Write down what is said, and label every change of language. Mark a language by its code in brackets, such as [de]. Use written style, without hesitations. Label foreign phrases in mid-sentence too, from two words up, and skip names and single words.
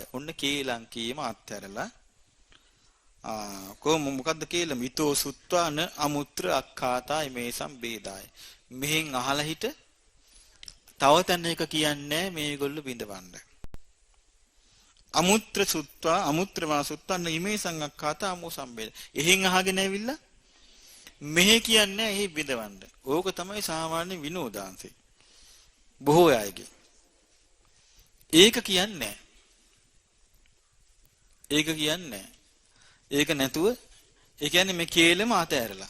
[si] ඔන්න කේලම් කීම අත්හැරලා මොකද්ද කේලම? [pi] ඊතෝ සුත්වාන අමුත්‍ර අක්ඛාතයි මේ සම්බේදාය. [si] මෙහෙන් අහලා හිට තව තැනක කියන්නේ මේගොල්ලෝ බිඳවන්න. [pi] අමුත්‍ර සුත්වා අමුත්‍රවා සුත්තන්න ඉමේ සංඝක්ඛාතා අමෝ සම්බේද. [si] එහෙන් අහගෙන ඇවිල්ලා මෙහෙ කියන්නේ එහි බිඳවන්න. ඕක තමයි සාමාන්‍ය විනෝදාංශේ. බොහෝ අයගේ. ඒක කියන්නේ ඒක නැතුව ඒ කියන්නේ මේ කේලම අතෑරලා.